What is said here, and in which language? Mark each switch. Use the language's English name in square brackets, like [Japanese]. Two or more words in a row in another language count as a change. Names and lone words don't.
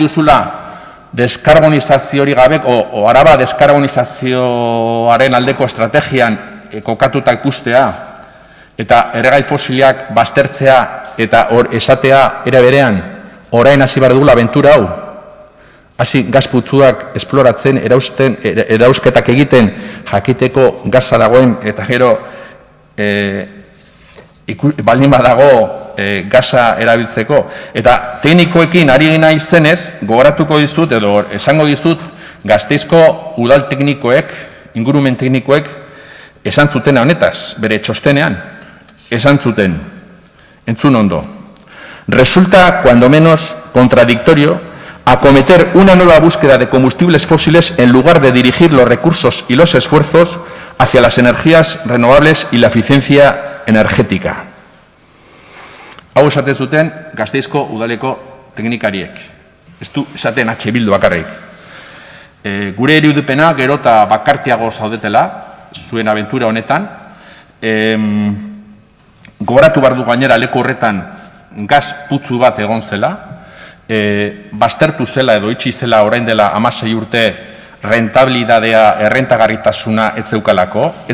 [Basque] duzula deskarbonizazioari gabe, o Araba deskarbonizazioaren aldeko estrategian kokatuta ikustea, eta erregai fosiliak baztertzea, eta esatea ere berean, orain hasi behar dugula abentura hau, hasi gaz putzuak esploratzen, erausketak egiten, jakiteko gaza dagoen, eta gero baldin badago gaza erabiltzeko. Eta teknikoekin ari gina izenez, gogoratuko dizut, edo esango dizut, Gasteizko udal teknikoek, ingurumen teknikoek, esan zuten honetaz, bere txostenean, esan zuten, entzun ondo. [Spanish] Resulta, cuando menos, contradictorio acometer una nueva búsqueda de combustibles fósiles en lugar de dirigir los recursos y los esfuerzos hacia las energías renovables y la eficiencia energética. [Basque] Hau esaten zuten Gasteizko udaleko teknikariek. Ez du esaten H. Bildu bakarrik. Gure irudipena gero eta bakartiago zaudetela, zuen abentura honetan. Gogoratu behar du gainera leku horretan gaz putzu bat egon zela, baztertu zela edo itxi zela orain dela 16 urte rentabilidadea, errentagarritasuna ez zeukalako, ez